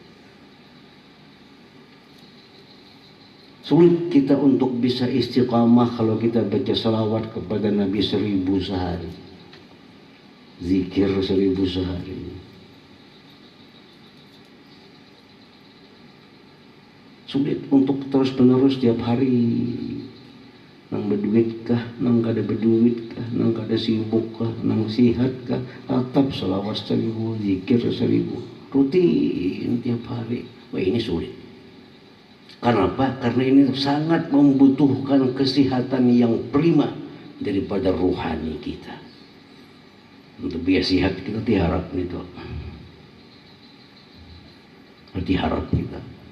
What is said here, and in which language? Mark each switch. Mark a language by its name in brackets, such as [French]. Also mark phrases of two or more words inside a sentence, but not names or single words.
[Indonesian] Sulit kita untuk bisa istiqamah kalau kita baca salawat kepada Nabi 1000 sehari, zikir 1000 sehari. Sulit untuk terus menerus tiap hari. [Banjar] Nang berduit kah, nang kada berduit kah, nang kada sibuk kah, nang sihat kah, tetap selawat 1000, [Indonesian] zikir 1000, rutin tiap hari. Wah, ini sulit. Kenapa? Karena ini sangat membutuhkan kesehatan yang prima daripada rohani kita. Untuk biar sehat kita diharap itu, diharap kita.